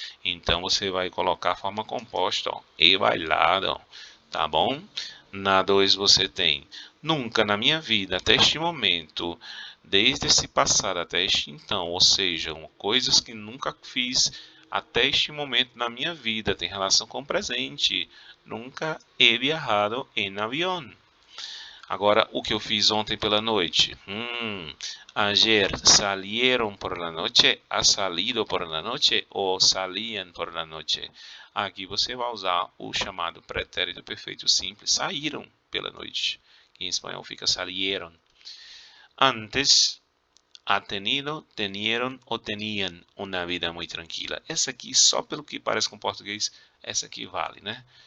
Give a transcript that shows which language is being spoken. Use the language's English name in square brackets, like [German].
[Portuguese] Então você vai colocar a forma composta, ó, e bailado, ó, tá bom? Na 2 você tem nunca na minha vida, até este momento, desde esse passado até este então, ou seja, coisas que nunca fiz até este momento na minha vida, tem relação com o presente. [Spanish] Nunca he viajado en avión. [Portuguese] Agora, o que eu fiz ontem pela noite? [Spanish] Ayer salieron por la noche, ha salido por la noche [Portuguese] ou [Spanish] salían por la noche. [Portuguese] Aqui você vai usar o chamado pretérito perfeito simples, saíram pela noite. Que em espanhol fica salieron. [Spanish] Antes, ha tenido, tenieron ou tenían [Portuguese] uma vida muito tranquila. Essa aqui, só pelo que parece com português, essa aqui vale, né?